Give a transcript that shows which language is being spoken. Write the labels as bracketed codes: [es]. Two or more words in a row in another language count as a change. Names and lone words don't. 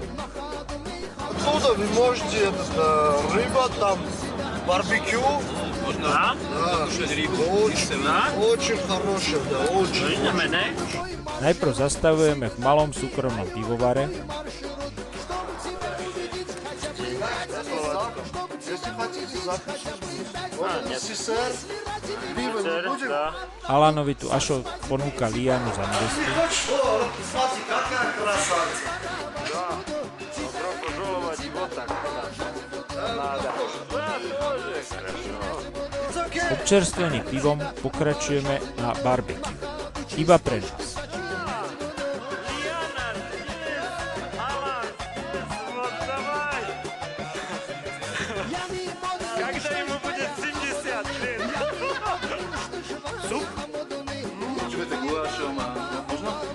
[ru] Отсюда вы можете рыба, там барбекю. Можно покушать рыбу. Очень хорошая, да, очень. [sk] Najprv zastavujeme v malom súkromnom pivovare, [ru] Если хотите, запишите. СССР, пиво не будем? [sk] Alanovi tu Ašo ponúka lianu za nevestu. [ru] Смотри, какая красавица. [sk] Občerstvený pivom pokračujeme na barbecue. Iba pre nás. [ru] Когда ему будет 70, блин? Суп? Что это гуашем? Можно?